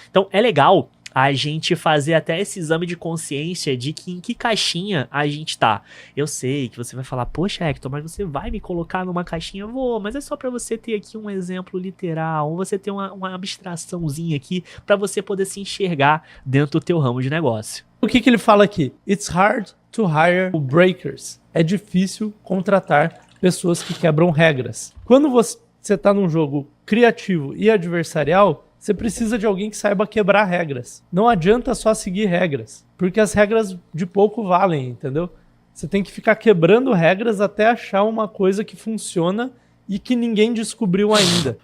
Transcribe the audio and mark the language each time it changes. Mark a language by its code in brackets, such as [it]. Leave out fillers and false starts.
[pt] Então, é legal a gente fazer até esse exame de consciência de que em que caixinha a gente tá. Eu sei que você vai falar, poxa, Hector, mas você vai me colocar numa caixinha? Vou, mas é só pra você ter aqui um exemplo literal, ou você ter uma abstraçãozinha aqui pra você poder se enxergar dentro do teu ramo de negócio. O que ele fala aqui? [en] It's hard to hire breakers. [pt] É difícil contratar pessoas que quebram regras. Quando você tá num jogo criativo e adversarial, você precisa de alguém que saiba quebrar regras. Não adianta só seguir regras, porque as regras de pouco valem, entendeu? Você tem que ficar quebrando regras até achar uma coisa que funciona e que ninguém descobriu ainda.